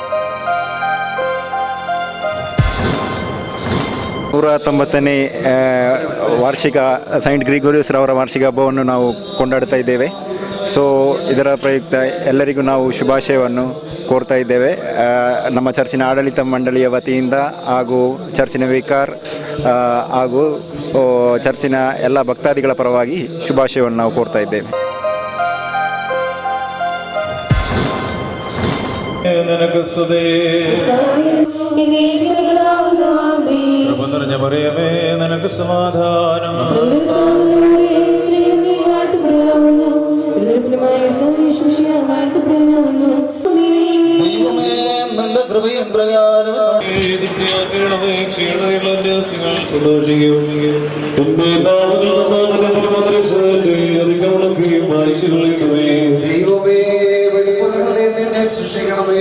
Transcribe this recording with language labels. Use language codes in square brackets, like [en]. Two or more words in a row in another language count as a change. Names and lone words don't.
[kn] 190ನೇ ವಾರ್ಷಿಕ ಸೈಂಟ್ ಗ್ರಿಗೋರಿಯಸ್ ರವರ ವಾರ್ಷಿಕ ಹಬ್ಬವನ್ನು ನಾವು ಕೊಂಡಾಡ್ತಾ ಇದ್ದೇವೆ. ಸೊ ಇದರ ಪ್ರಯುಕ್ತ ಎಲ್ಲರಿಗೂ ನಾವು ಶುಭಾಶಯವನ್ನು ಕೋರ್ತಾ ಇದ್ದೇವೆ. ನಮ್ಮ ಚರ್ಚಿನ ಆಡಳಿತ ಮಂಡಳಿಯ ವತಿಯಿಂದ ಹಾಗೂ ಚರ್ಚಿನ ವಿಕಾರ್ ಹಾಗೂ ಚರ್ಚಿನ ಎಲ್ಲ ಭಕ್ತಾದಿಗಳ ಪರವಾಗಿ ಶುಭಾಶಯವನ್ನು ನಾವು ಕೋರ್ತಾ ಇದ್ದೇವೆ. [ml] മറിയമേ, നിനക്ക് സമാധാനം. ദൈവമേ, നല്ല കൃപയും പ്രകാരം സൃഷ്ടിക്കണമേ.